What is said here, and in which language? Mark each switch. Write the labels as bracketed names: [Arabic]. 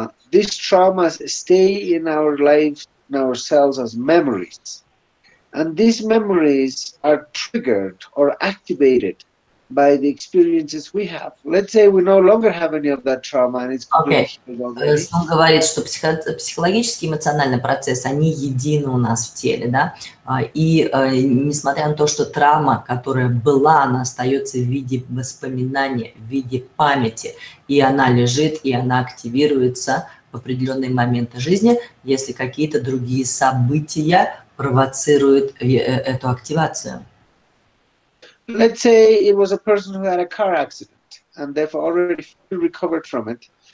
[English] These traumas stay in our lives, in our cells as memories. And these memories are triggered or activated by the experiences we have. Let's say we no longer have any of that trauma and it's completely healed already. [Russian] Он говорит, что психологические, эмоциональные процессы, они едины у нас в теле, да, и несмотря на то, что травма, которая была, она остается в виде воспоминания, в виде памяти, и она лежит, и она активируется в определенные моменты жизни, если какие-то другие события провоцируют эту активацию. [English] Let's say it was a person who had a car accident and they've already recovered from it.